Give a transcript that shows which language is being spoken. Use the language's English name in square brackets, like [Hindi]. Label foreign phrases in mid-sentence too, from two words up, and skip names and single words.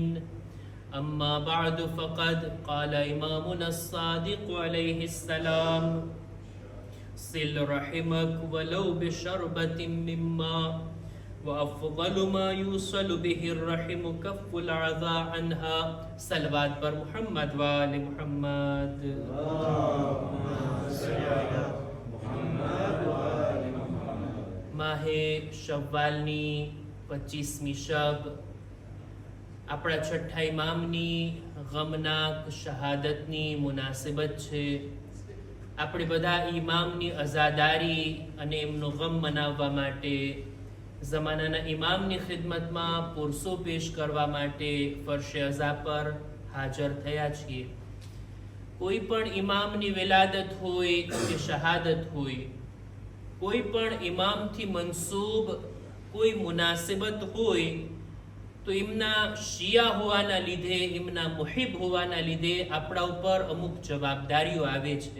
[Arabic] أما بعد فقد قال إمامنا الصادق عليه السلام: صل رحمك ولو بشربة من ماء وأفضل ما يوصل به الرحم كف العذى عنها. [Persian] صلوات بر محمد و آل محمد. [Gujarati] માહે શવ્વાલની 25મી શબ આપણા છઠ્ઠા ઇમામની ગમનાક શહાદતની મુનાસિબત છે. આપણે બધા ઇમામની અઝાદારી અને એમનો ગમ મનાવવા માટે ઝમાનાના ઇમામની ખિદમતમાં પુરસો પેશ કરવા માટે ફર્શે અઝા પર હાજર થયા છીએ. કોઈ પણ ઇમામની વિલાદત હોય કે શહાદત હોય, કોઈ પણ ઇમામથી મંસૂબ કોઈ મુનાસિબત હોય તો એમના શિયા હોવાના લીધે, એમના મુહિબ હોવાના લીધે આપણા ઉપર અમુક જવાબદારીઓ આવે છે.